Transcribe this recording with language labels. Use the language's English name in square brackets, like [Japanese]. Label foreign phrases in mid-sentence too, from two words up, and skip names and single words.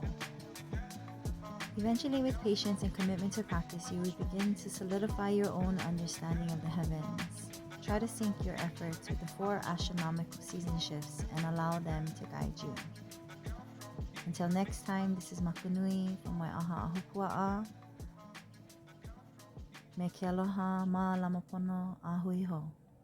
[English] Eventually, with patience and commitment to practice, you will begin to solidify your own understanding of the heavens. Try to sync your efforts with the 4 astronomical season shifts and allow them to guide you. Until next time, this is Makanui from Wai'aha Ahupua'a. [Hawaiian] Me ke aloha ma lamapono a hui ho.